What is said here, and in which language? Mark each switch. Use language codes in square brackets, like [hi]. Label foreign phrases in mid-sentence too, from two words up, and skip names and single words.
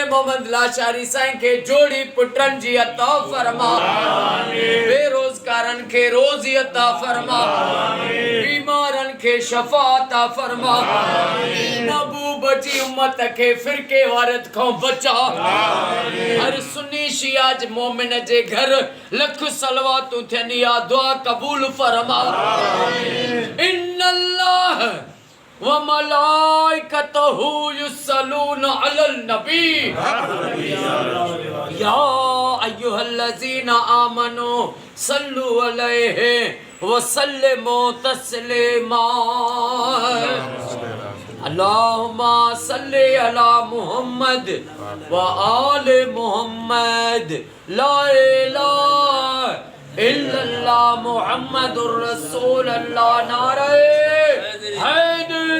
[sd] मोहम्मद लाशारी साईं खे जोड़ी पुटनि जी अता फरमा बेरोज़गारनि खे रोज़ी अता फरमा बीमारनि खे शफ़ा अता फरमा महबूब जी उम्मत खे फिरके वारत खां बचा हर सुन्नी शिया मोमिन जे घर लख सलवातूं थियनि या दुआ कबूल फरमा [ar] إن الله وملائكته يصلون على النبي يا أيها الذين آمنوا صلوا عليه وسلموا تسليما اللهم صل على محمد وآل محمد لا إله إلا الله محمد رسول الله نعرو